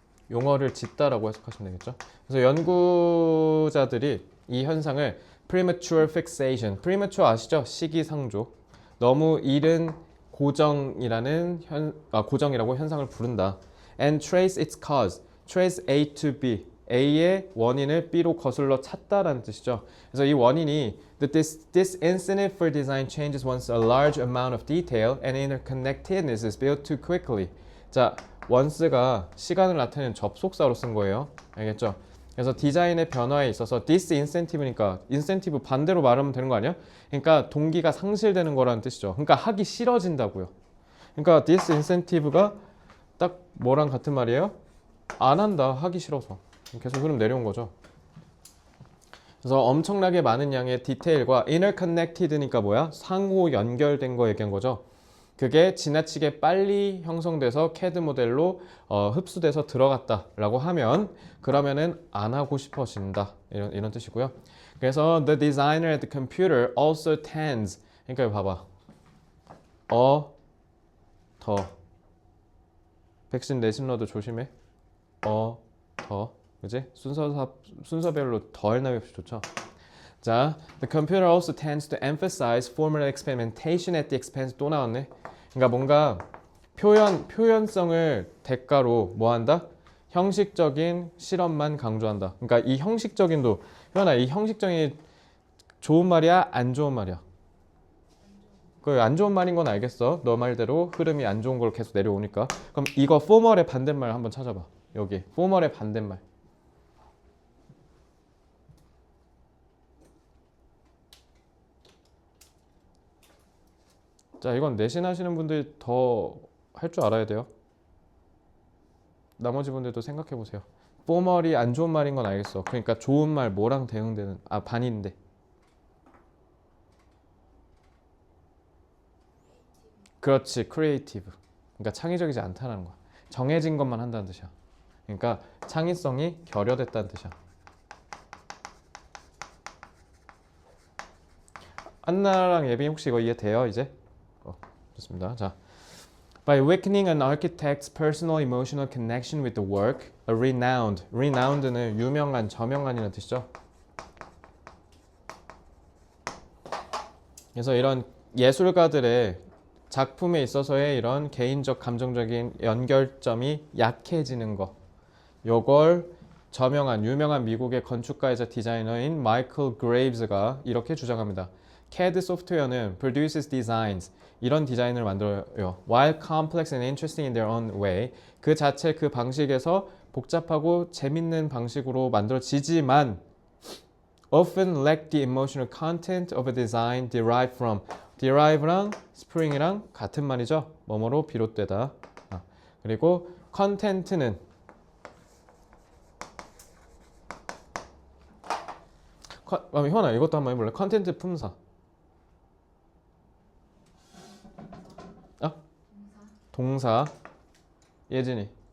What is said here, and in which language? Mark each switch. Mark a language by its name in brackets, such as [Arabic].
[Korean] 용어를 짓다라고 해석하시면 되겠죠. 그래서 연구자들이 이 현상을 premature fixation, premature 아시죠? 시기상조. 너무 이른 고정이라고 현상을 부른다. [English] And trace its cause, trace A to B. [Korean] A의 원인을 B로 거슬러 찾다라는 뜻이죠. 그래서 이 원인이 [English] this incentive for design changes once a large amount of detail and interconnectedness is built too quickly. [Korean] 자, once가 시간을 나타내는 접속사로 쓴 거예요. 알겠죠? 그래서 디자인의 변화에 있어서 this incentive니까 incentive 반대로 말하면 되는 거 아니야? 그러니까 동기가 상실되는 거라는 뜻이죠. 그러니까 하기 싫어진다고요. 그러니까 this incentive가 딱 뭐랑 같은 말이에요? 안 한다, 하기 싫어서. 계속 흐름 내려온 거죠. 그래서 엄청나게 많은 양의 디테일과 interconnected니까 뭐야? 상호 연결된 거 얘기한 거죠. 그게 지나치게 빨리 형성돼서 CAD 모델로 흡수돼서 들어갔다라고 하면 그러면은 안 하고 싶어진다 이런 뜻이고요. 그래서 [English] the designer at the computer also tends. [Korean] 그러니까 이거 봐봐. 더 백신 내신러도 조심해. 더 그지? 순서별로 더할 나위 없이 좋죠. [English] 자, the computer also tends to emphasize formal experimentation at the expense. [Korean] 또 나왔네. 그러니까 뭔가 표현성을 대가로 뭐 한다? 형식적인 실험만 강조한다. 그러니까 이 형식적인도 현아, 이 형식적인 좋은 말이야, 안 좋은 말이야? 그 안 좋은 말인 건 알겠어. 너 말대로 흐름이 안 좋은 걸 계속 내려오니까. 그럼 이거 formal의 반대말 한번 찾아봐. 여기 formal의 반대말. 자, 이건 내신 하시는 분들이 더 할 줄 알아야 돼요. 나머지 분들도 생각해 보세요. formal이 안 좋은 말인 건 알겠어. 그러니까 좋은 말 뭐랑 대응되는 반인데. 그렇지, creative. 그러니까 창의적이지 않다는 거야. 정해진 것만 한다는 뜻이야. 그러니까 창의성이 결여됐다는 뜻이야. 안나랑 예빈 혹시 이거 이해돼요 이제? 좋습니다. [English] 자, by weakening an architect's personal emotional connection with the work, a renowned는 [Korean] 유명한, 저명한이라는 뜻이죠. 그래서 이런 예술가들의 작품에 있어서의 이런 개인적 감정적인 연결점이 약해지는 거. 요걸 저명한 유명한 미국의 건축가이자 디자이너인 마이클 그레이브스가 이렇게 주장합니다. CAD 소프트웨어는 [English] produces designs [Korean] 이런 디자인을 만들어요. [English] While complex and interesting in their own way [Korean] 그 자체 그 방식에서 복잡하고 재밌는 방식으로 만들어지지만 [English] often lack the emotional content of a design derived from derive랑 spring이랑 같은 말이죠. [Korean] 뭐뭐로 비롯되다. 그리고 content는 현아 이것도 한번 해볼래? 컨텐츠 품사. 동사. 예진이.